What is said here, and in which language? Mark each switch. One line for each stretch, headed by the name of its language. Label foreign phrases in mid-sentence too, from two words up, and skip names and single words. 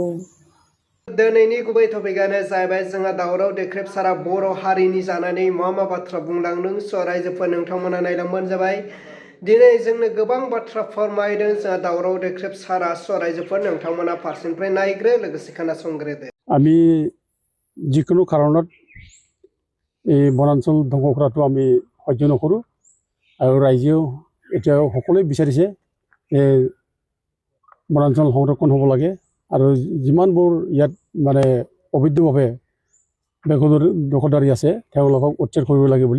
Bodo: दिनैनि गुबै टपिकआनो जाहैबाय जोंहा दावराव देख्रेब सारा बर' हारिनि जानानै मा बाथ्रा बुंलांदों रायजोफोर नोंथांमोना नायलांबानो जाबाय दिनै जोंनो गोबां बाथ्रा फोरमायदों जोंहा दावराव देख्रेब सारा रायजोफोर नोंथांमोना फारसेनिफ्राय नायग्रो लोगोसे खोनासंग्रोदो
Assamese: আমি যিকোনো কাৰণত এই বনাঞ্চল ধ্বংস কৰাটো আমি সহ্য নকৰোঁ আৰু ৰাইজেও এতিয়া সকলোৱে বিচাৰিছে যে বনাঞ্চল সংৰক্ষণ হ'ব লাগে আৰু যিমানবোৰ ইয়াত মানে অবৈধভাৱে দখলদাৰী আছে তেওঁলোকক উচ্ছেদ কৰিব লাগে বুলি